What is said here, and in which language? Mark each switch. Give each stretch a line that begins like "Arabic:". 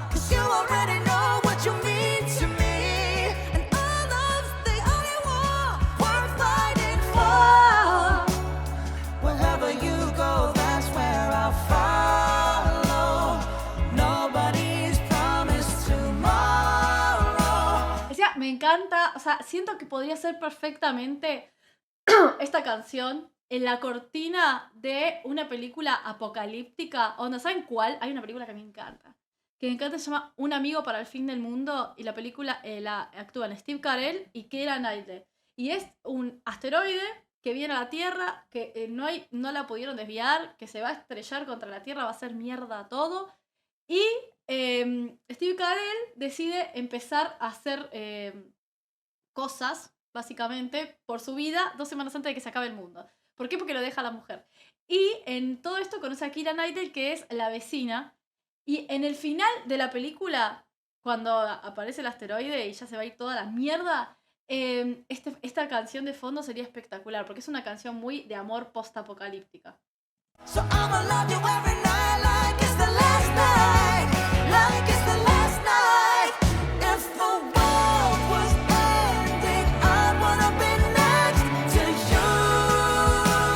English: You already know what you mean to me, and all love's the only war worth fighting for. Wherever you go, that's where I'll follow. Nobody's promised tomorrow.
Spanish: O sea, me encanta, o sea, siento que podría ser perfectamente esta canción en la cortina de una película apocalíptica. ¿O no saben cuál? Hay una película que me encanta. Se llama Un amigo para el fin del mundo y la película la actúan Steve Carell y Keira Knightley. Y es un asteroide que viene a la Tierra, que no la pudieron desviar, que se va a estrellar contra la Tierra, va a hacer mierda todo. Y Steve Carell decide empezar a hacer cosas, básicamente, por su vida 2 semanas antes de que se acabe el mundo. ¿Por qué? Porque lo deja a la mujer. Y en todo esto conoce a Keira Knightley, que es la vecina. Y en el final de la película, cuando aparece el asteroide y ya se va a ir toda la mierda, esta canción de fondo sería espectacular, porque es una canción muy de amor post-apocalíptica.
English: So I'ma love you every night like it's the last night, like it's the last night. If the world was ending, I'd wanna be next to you.